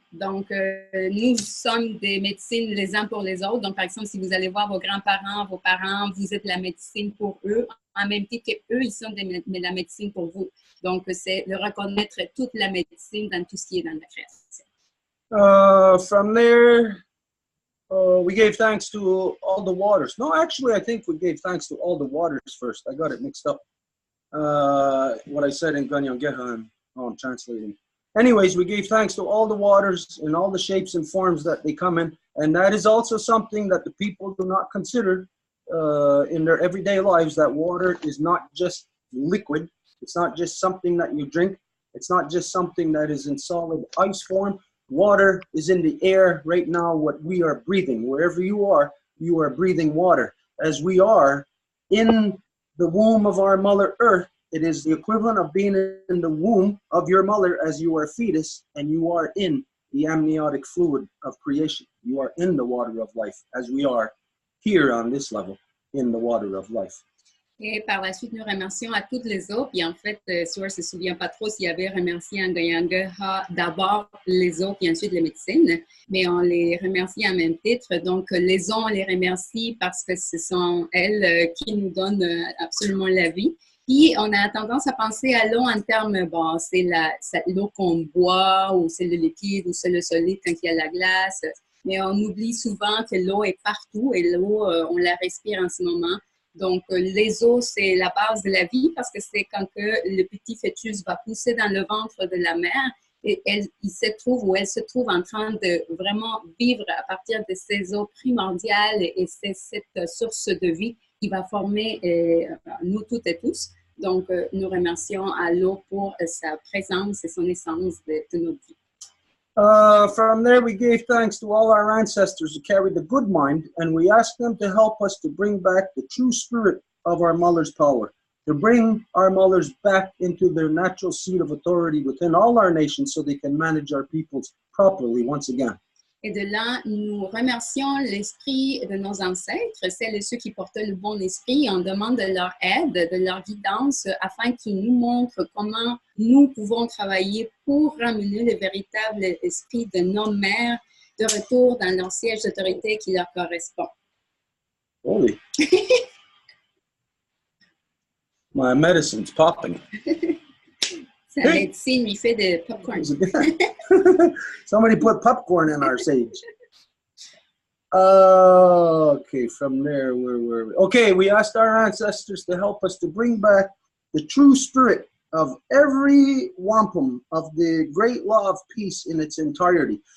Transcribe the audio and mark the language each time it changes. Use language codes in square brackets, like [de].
[fr] Donc, nous sommes des médecines les uns pour les autres. Donc, par exemple, si vous allez voir vos grands-parents, vos parents, vous êtes la médecine pour eux, en même temps qu'eux, ils sont la médecine pour vous. Donc, c'est de reconnaître toute la médecine dans tout ce qui est dans la création. [en] From there, we gave thanks to all the waters. No, actually, I think we gave thanks to all the waters first. I got it mixed up. What I said in Ganyangeha, I'm translating. Anyways, we gave thanks to all the waters in all the shapes and forms that they come in. And that is also something that the people do not consider in their everyday lives, that water is not just liquid. It's not just something that you drink. It's not just something that is in solid ice form. Water is in the air right now, what we are breathing. Wherever you are breathing water. As we are in the womb of our Mother Earth, it is the equivalent of being in the womb of your mother as you are a fetus, and you are in the amniotic fluid of creation. You are in the water of life, as we are here on this level, in the water of life. [fr] Et par la suite, nous remercions à toutes les eaux. Puis en fait, Stuart ne se souvient pas trop s'il avait remercié en Ganyangeha d'abord les eaux, puis ensuite les médecines. Mais on les remercie en même titre. Donc, les eaux, on les remercie parce que ce sont elles qui nous donnent absolument la vie. Puis, on a tendance à penser à l'eau en termes, bon, c'est l'eau qu'on boit, ou c'est le liquide, ou c'est le solide quand il y a la glace. Mais on oublie souvent que l'eau est partout et l'eau, on la respire en ce moment. Donc, les eaux, c'est la base de la vie parce que c'est quand que le petit fœtus va pousser dans le ventre de la mère et elle se trouve en train de vraiment vivre à partir de ces eaux primordiales et c'est cette source de vie qui va former nous toutes et tous. Donc, nous remercions à l'eau pour sa présence et son essence de notre vie. [en] From there, we gave thanks to all our ancestors who carried the good mind, and we asked them to help us to bring back the true spirit of our mother's power, to bring our mothers back into their natural seat of authority within all our nations so they can manage our peoples properly once again. [fr] Et de là, nous remercions l'esprit de nos ancêtres, celles et ceux qui portaient le bon esprit. On demande de leur aide, de leur guidance, afin qu'ils nous montrent comment nous pouvons travailler pour ramener le véritable esprit de nos mères de retour dans leur siège d'autorité qui leur correspond. [en] Holy. My medicine's popping. [fr] Sa médecine lui fait de popcorn. [en] Somebody put popcorn in our sage. Okay, from there, where were we? Okay, we asked our ancestors to help us to bring back the true spirit of every wampum of the great law of peace in its entirety.